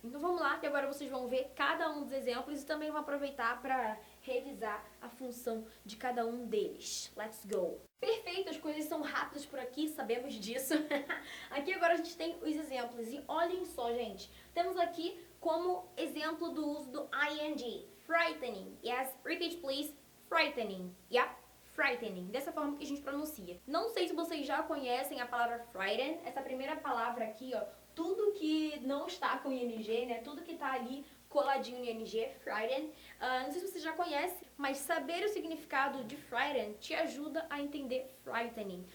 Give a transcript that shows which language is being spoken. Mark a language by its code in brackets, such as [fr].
[pt] Então vamos lá, que agora vocês vão ver cada um dos exemplos e também vão aproveitar para revisar a função de cada um deles. [en] Let's go! [pt] Perfeito, as coisas são rápidas por aqui, sabemos disso. Aqui agora a gente tem os exemplos e olhem só, gente. Temos aqui como exemplo do uso do ing, frightening. [en] Yes, repeat please, frightening. [pt] Yep, frightening, dessa forma que a gente pronuncia. Não sei se vocês já conhecem a palavra frighten, essa primeira palavra aqui, ó, tudo que não está com ing, né, tudo que tá ali coladinho em ing, frighten. Não sei se você já conhece, mas saber o significado de frighten te ajuda a entender frightening.